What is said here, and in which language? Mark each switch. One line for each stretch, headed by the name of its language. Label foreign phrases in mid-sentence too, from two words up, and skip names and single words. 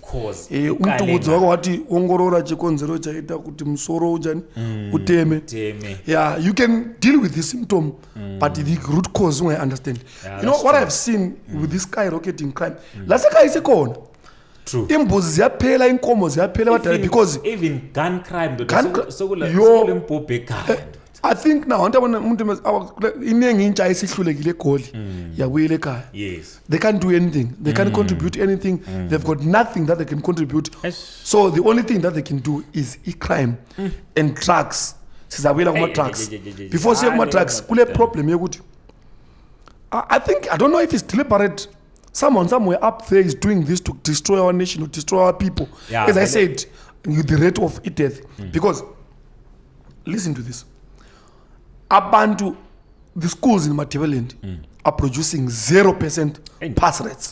North Ndebele: Umuntu uzwa wathi
Shona: ongorora chikonzero chaita kuti musoro unjani uteme.
English: Yeah, you can deal with the symptom, but the root cause you understand. You know what I've seen with this skyrocketing crime.
North Ndebele: Laseka isekhona.
English: True.
North Ndebele: Imbuzi ziyaphela, inkomo ziyaphela badala because
English: even gun crime I think now
North Ndebele: umuntu inengi intsha esihlulekile egoli yabuyela ekhaya.
English: Yes. They can't do anything. They can't contribute anything. They've got nothing that they can contribute. So the only thing that they can do is crime and drugs.
North Ndebele: sizabuyela kuma-drugs
English: before
North Ndebele: siye kuma-drugs kule problem yokuthi
English: I think, I don't know if it's deliberate. Someone somewhere up there is doing this to destroy our nation, to destroy our people. Yeah, as I said, the rate of death. Because, listen to this. Abantu, the schools in Ndebele are producing 0% pass rates.